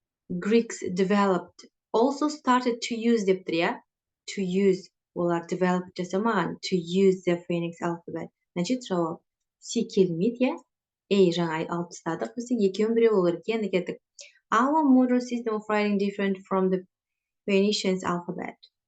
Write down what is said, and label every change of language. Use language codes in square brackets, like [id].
[en] Greeks developed, also started to use [kk] деп тұр, иә? [en] To use, [kk] олар develop жасамаған. [en] To use the Phoenix alphabet. [kk] Значит, жауап C келмейді, иә? Жаңа алып тастадық. Бізде екеуін біреу болу керек, енді кеттік. [en] Our modern system of writing different from the Phoenicians alphabet.